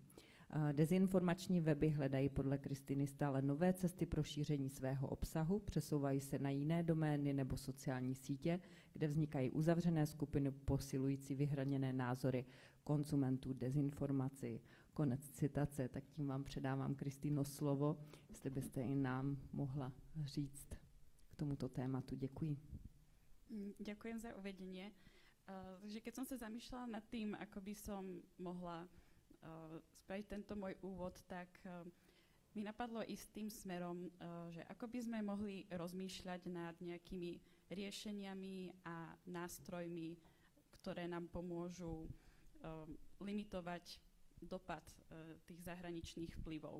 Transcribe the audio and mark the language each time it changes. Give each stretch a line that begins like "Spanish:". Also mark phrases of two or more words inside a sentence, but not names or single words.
Czech: Dezinformační weby hledají podle Kristýny stále nové cesty pro šíření svého obsahu, přesouvají se na jiné domény nebo sociální sítě, kde vznikají uzavřené skupiny posilující vyhraněné názory konzumentů dezinformací. Konec citace, tak tím vám předávám, Kristýno, slovo, jestli byste i nám mohla říct k tomuto tématu. Děkuji.
Slovak: Ďakujem za uvedenie. Takže keď som sa zamýšľala nad tým, ako by som mohla spraviť tento môj úvod, tak mi napadlo ísť tým smerom, že ako by sme mohli rozmýšľať nad nejakými riešeniami a nástrojmi, ktoré nám pomôžu limitovať dopad tých zahraničných vplyvov.